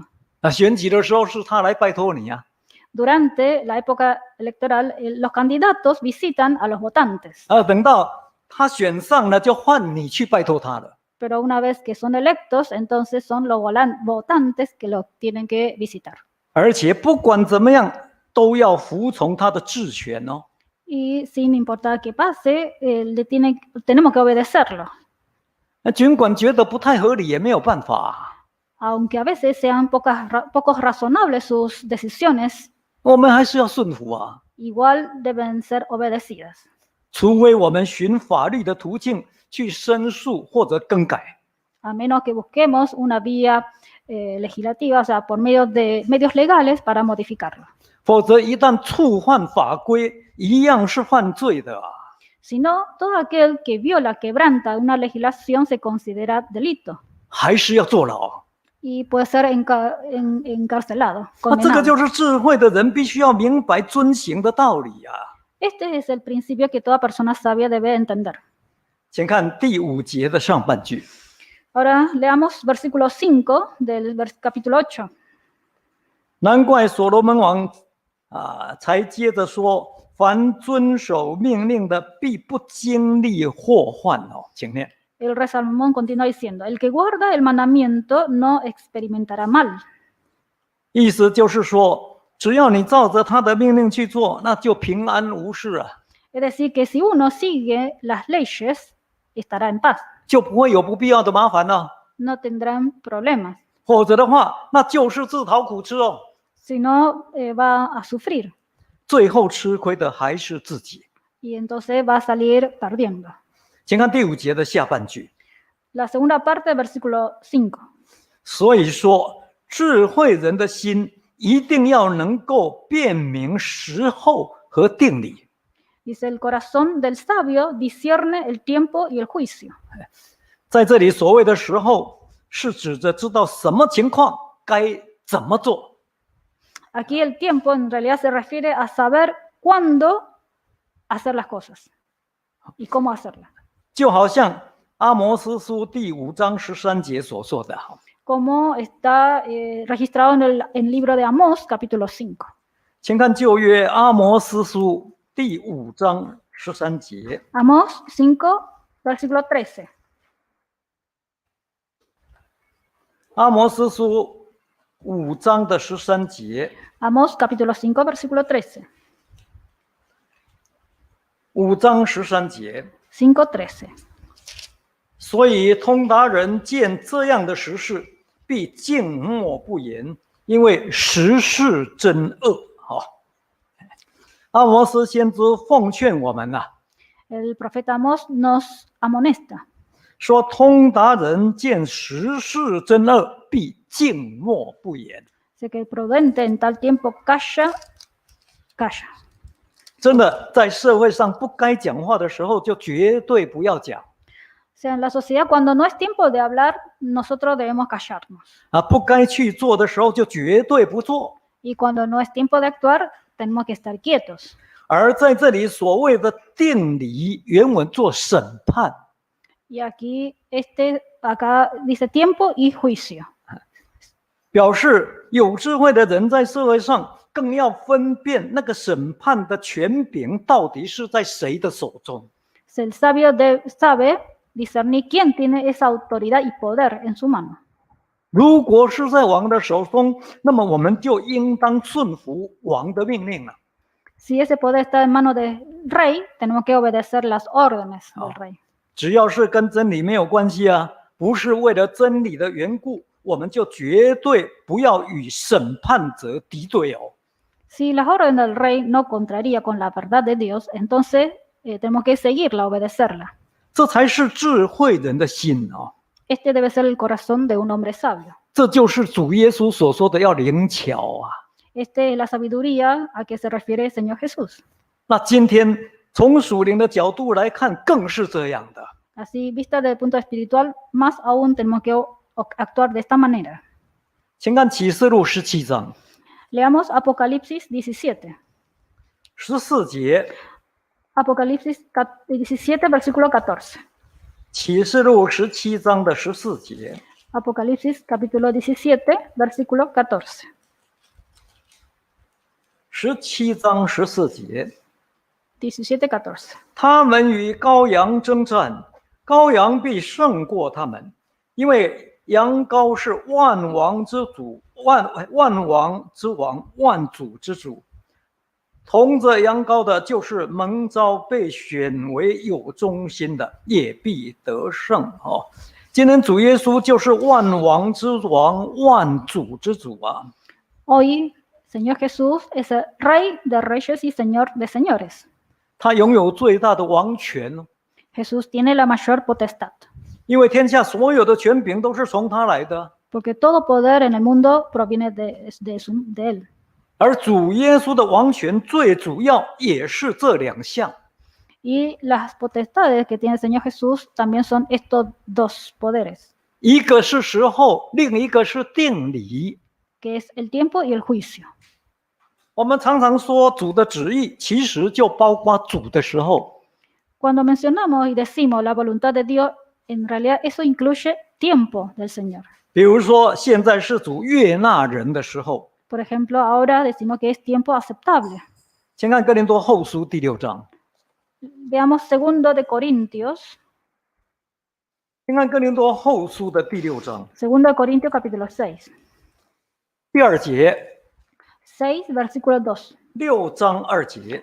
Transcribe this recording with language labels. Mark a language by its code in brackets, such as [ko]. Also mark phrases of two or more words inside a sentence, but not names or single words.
[zh] 选举的时候是他来拜托你啊。 [es] Durante la época electoral, los candidatos visitan a los votantes. [zh] 等到他选上了，就换你去拜托他了。 [es] Pero una vez que son electos, entonces son los votantes que los tienen que visitar. [zh] 而且不管怎么样，都要服从他的治权哦。 [es] Y sin importar qué pase, tenemos que obedecerlo. [zh] 尽管觉得不太合理，也没有办法。 [es] Aunque a veces sean poco razonables sus decisiones, [zh] 我们还是要顺服啊。 [es] igual deben ser obedecidas. [zh] 除非我们寻法律的途径去申诉或者更改。 [es] A menos que busquemos una vía legislativa, o sea, por medio de medios legales para modificarlo. [zh] 否则一旦触犯法规，一样是犯罪的啊。 [es] Si no, todo aquel que viola, quebranta una legislación se considera delito [zh] 还是要坐牢。 [es] y puede ser encarcelado, [zh] 这个 [es] condenado. [zh] 就是智慧的人必须要明白遵行的道理啊。 [es] Este es el principio que toda persona sabia debe entender. [zh] 请看第5节的上半句。 [es] Ahora leamos versículo 5 del capítulo 8. [zh] 难怪所罗门王才接着说：“凡遵守命令的，必不经历祸患哦。” 请念。 [es] El rey Salomón continúa diciendo, el que guarda el mandamiento no experimentará mal. [zh] 意思就是说，只要你照着他的命令去做，那就平安无事啊， [es] Es decir, que si uno sigue las leyes, estará en paz, [zh] 就不会有不必要的麻烦了。 [es] no tendrán problemas. [zh] 否则的话，那就是自讨苦吃哦。 [es] Si no, va a sufrir [zh] 最后吃亏的还是自己。 [es] y entonces va a salir perdiendo. [zh] 请看第5节的下半句。 [es] La segunda parte, versículo 5. [zh] 所以说，智慧人的心一定要能够辨明时候和定理。 [es] Dice, el corazón del sabio discierne el tiempo y el juicio. [zh] 在这里，所谓的时候是指着知道什么情况该怎么做。 [es] Aquí el tiempo en realidad se refiere a saber cuándo hacer las cosas y cómo hacerlas. [zh] 就好像阿摩司书第5章13节所说的， [es] Como está registrado en el libro de Amós, capítulo 5. [zh] 请看旧约阿摩司书第5章13节。 [es] Amós 5, versículo 13. [zh] 阿摩司书5章的13节。 [es] Amós, capítulo 5, versículo 13. [zh] 5 章13节。 [es] 5:13. [zh] 所以通达人见这样的时事，必静默不言，因为时事真恶。阿摩司先知奉劝我们呐， [es] El profeta Amós nos amonesta. [zh] 说通达人见时事真恶，必静默不言。 [es] Dice que el prudente en tal tiempo calla. [zh] 真的，在社会上不该讲话的时候，就绝对不要讲 [es] O sea, en la sociedad cuando no es tiempo de hablar, nosotros debemos callarnos. [zh] 啊，不该去做的时候，就绝对不做。 [es] Y cuando no es tiempo de actuar, tenemos que estar quietos. [zh] 而在这里所谓的定理，原文做审判， [es] Y aquí, acá dice tiempo y juicio. [zh] 表示有智慧的人在社会上更要分辨那个审判的权柄到底是在谁的手中。 [es] El sabio sabe discernir quién tiene esa autoridad y poder en su mano. [zh] 如果是在王的手中，那么我们就应当顺服王的命令了。 [es] Si ese poder está en manos del rey, tenemos que obedecer las órdenes del rey. [zh] 只要是跟真理没有关系啊，不是为了真理的缘故，我们就绝对不要与审判者敌对哦。 [es] Si las órdenes del rey no contraría con la verdad de Dios, entonces tenemos que seguirla, obedecerla. [zh] 这才是智慧人的心哦。 [es] Este debe ser el corazón de un hombre sabio. [zh] 这就是主耶稣所说的要灵巧啊。 [es] Esta es la sabiduría a que se refiere el Señor Jesús. [zh] 那今天从属灵的角度来看，更是这样的。 [es] Así, vista desde el punto espiritual, más aún tenemos que actuar de esta manera. [zh] 请看启示录17章 [es] Leamos Apocalipsis 17. [zh] 14节， [es] Apocalipsis 17, versículo 14. [zh] 启示录17章的14节， [es] Apocalipsis capítulo 17, versículo 14. [zh] 17 章14节， [es] 17, 14. [zh] 他们与羔羊征战，羔羊必胜过他们，因为羊羔是万王之主，万王之王，万主之主。同着羊羔的，就是蒙召被选为有忠心的，也必得胜哦。今天主耶稣就是万王之王，万主之主啊。 [es] Hoy, Señor Jesús es el Rey de reyes y Señor de señores. [zh] 他拥有最大的王权， [es] Jesús tiene la mayor potestad, [zh] 因为天下所有的权柄都是从他来的。 [es] porque todo poder en el mundo proviene de Él. [zh] 而主耶稣的王权最主要也是这两项， [es] Y las potestades que tiene el Señor Jesús también son estos dos poderes, [zh] 一个是时候，另一个是定理。 [es] que es el tiempo y el juicio. [zh] 我们常常说主的旨意，其实就包括主的时候。 [es] Cuando mencionamos y decimos la voluntad de Dios, en realidad eso incluye tiempo del Señor. [zh] 比如说，现在是主悦纳人的时候， [es] Por ejemplo, ahora decimos que es tiempo aceptable. [zh] 先看哥林多后书第6章， [es] Veamos 2 de Corintios, [zh] 先看哥林多后书的第6章 [es] 2 de Corintios capítulo 6. [zh] 第2节 [es] 6, versículo 2. [zh] ，6章2节，